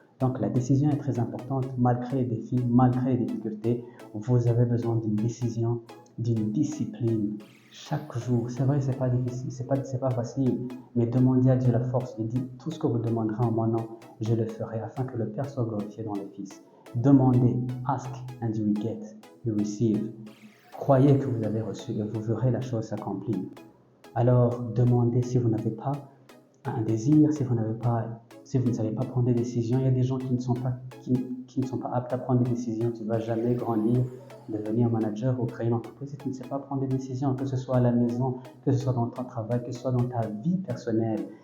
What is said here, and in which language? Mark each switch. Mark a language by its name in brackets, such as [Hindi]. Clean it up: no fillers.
[French] Donc, la décision est très importante, malgré les défis, malgré les difficultés. Vous avez besoin d'une décision, d'une discipline. Chaque jour, c'est vrai, c'est pas difficile, c'est pas facile, mais demandez à Dieu la force. Il dit, tout ce que vous demanderez en mon nom, je le ferai, afin que le Père soit glorifié dans le Fils. Demandez, [English] ask and you will get, you receive. [French] Croyez que vous avez reçu et vous verrez la chose s'accomplir. Alors, demandez si vous n'avez pas un désir, si vous ne savez pas prendre des décisions. Il y a des gens qui ne sont pas aptes à prendre des décisions. Tu ne vas jamais grandir, devenir manager ou créer une entreprise si tu ne sais pas prendre des décisions, que ce soit à la maison, que ce soit dans ton travail, que ce soit dans ta vie personnelle.